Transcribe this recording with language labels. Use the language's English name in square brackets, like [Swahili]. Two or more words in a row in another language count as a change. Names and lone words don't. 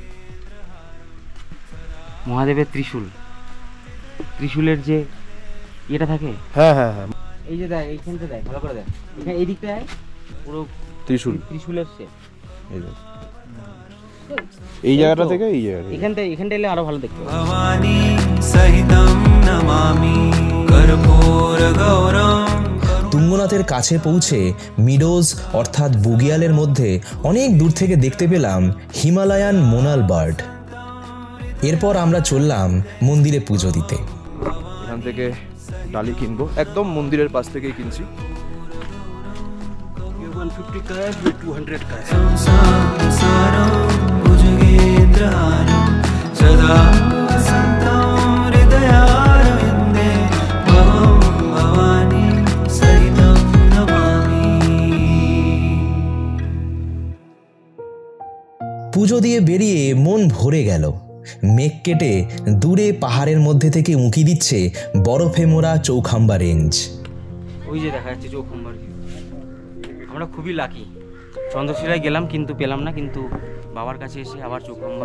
[Bangla] মহাদেবের ত্রিশূলের যে ইয়েটা থাকে, হ্যাঁ হ্যাঁ হ্যাঁ, এই যে দেখ এইখানটা দেখ, ভালো করে দেখ, এখানে এই দিকটায় পুরো ত্রিশূলের শেপ। এই জায়গাটা থেকে এই জায়গাটা, এখানটা এলে আরো ভালো দেখতে পাবে। [Sanskrit] भवानी सहितं नमामि कर्पूरगौरं। [Bangla] তুঙ্গনাথের কাছে পৌঁছে মিডোজ অর্থাৎ বুগিয়ালের মধ্যে অনেক দূর থেকে দেখতে পেলাম [English] Himalayan monal bird. [Bangla] এরপর আমরা চললাম মন্দিরে পুজো দিতে। এখান থেকে ডালি কিনবো, একদম মন্দিরের পাশ থেকেই কিনছি। [English] 150 cash with 200 cash। [Sanskrit] संसारं भुजगेन्द्रहारं सदा वसन्तं हृदयारविन्दे भवं भवानी सहितं नमामि। [Bangla] পুজো দিয়ে বেরিয়ে মন ভরে গেল। মেঘ কেটে দূরে পাহাড়ের মধ্যে থেকে উঁকি দিচ্ছে বরফে মোড়া চৌখাম্বা রেঞ্জ। ওই যে দেখা যাচ্ছে চৌখাম্বার। আমরা খুবই লাকি, চন্দ্রশিলায় গেলাম কিন্তু পেলাম না, কিন্তু বাবার কাছে এসে আবার চৌখাম্বা,